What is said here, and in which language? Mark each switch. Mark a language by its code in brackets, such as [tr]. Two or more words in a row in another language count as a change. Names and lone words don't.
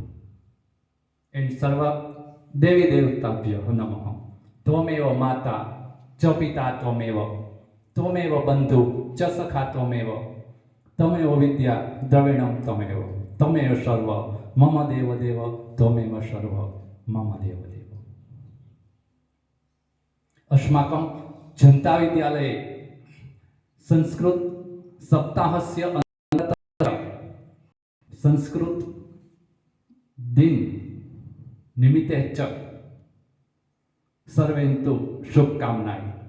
[sa] એન્ડ सर्व देवी देवताभ्य नमः. त्वमेव माता च पिता त्वमेव बन्धु च सखा त्वमेव विद्या द्रविणम् त्वमेव सर्व मम देव त्वमेव सर्व मम देव ત્વમેવ સર્વ મમ દેવ. अस्माकं जनता विद्यालये संस्कृत सप्ताहस्य अनन्तरं संस्कृत दिन निमित्ते च सर्वेन्तु शुभकामनाः.